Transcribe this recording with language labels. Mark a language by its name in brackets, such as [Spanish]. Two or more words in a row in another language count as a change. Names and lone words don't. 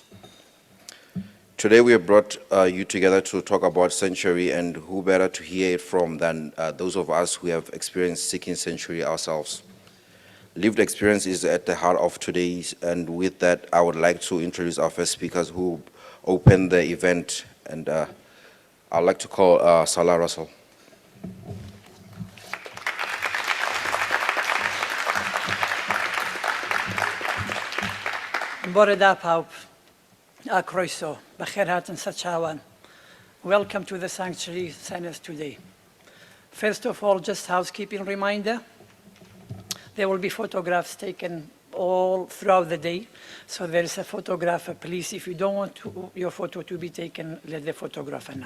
[English] Today we have brought you together to talk about sanctuary, and who better to hear it from than those of us who have experienced seeking sanctuary ourselves. Lived experience is at the heart of today's, and with that I would like to introduce our first speakers who opened the event, and I'd like to call Salah Russell. [Welsh] Bore pawb a croeso, Bacherhat and Sachawan. [English] Welcome to the Sanctuary Senedd today. First of all, just housekeeping reminder. There will be photographs taken all throughout the day. So there is a photographer. Please, if you don't want your photo to be taken, let the photographer know.